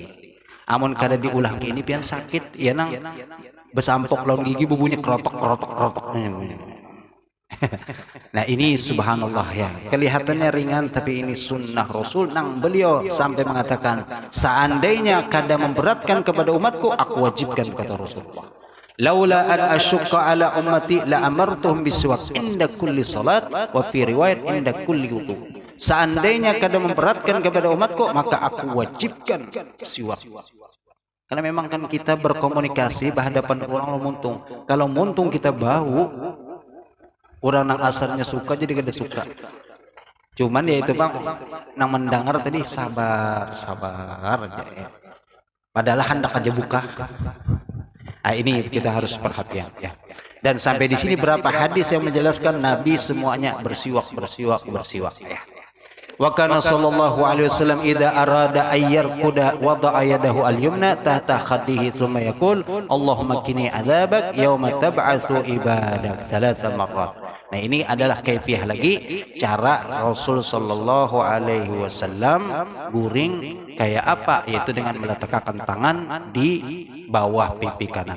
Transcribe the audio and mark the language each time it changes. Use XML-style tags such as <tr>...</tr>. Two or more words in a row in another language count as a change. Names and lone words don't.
<bjn>Amun kada diulang kayak ini pian sakit ya nang besampok lawan gigi bubunya kerotok. Nah ini subhanallah ya, kelihatannya ringan tapi ini sunnah Rasul nang beliau sampai mengatakan seandainya kada memberatkan kepada umatku aku wajibkan, kata Rasulullah.</bjn> <ar>لولا أن أشق على أمتي لأمرتهم بالسواك عند كل صلاة وفي رواية عند كل وضوء. Seandainya kada memberatkan kepada umatku maka aku wajibkan siwak.</ar> <bjn>Karena memang kan kita berkomunikasi berhadapan orang muntung. Kalau muntung kita bau orang nang asalnya suka jadi kada suka. Cuman ya itu bang, nang mendengar tadi sabar aja ya. Padahal hendak aja buka. Nah ini kita harus perhatian ya.</bjn> <id>Dan sampai di sini berapa hadis yang menjelaskan Nabi semuanya bersiwak ya.</id> <ar>وكان صلى الله عليه وسلم إذا أراد أن يرقد وضع يده اليمنى تحت خده ثم يقول اللهم قني عذابك يوم تبعث عبادك 3 مرات.</ar> <bjn>Nah ini adalah kaifiah lagi cara Rasul</bjn> <ar>صلى الله عليه وسلم</ar> <bjn>guring kayak apa, yaitu dengan meletakkan tangan di bawah pipi kanan.</bjn>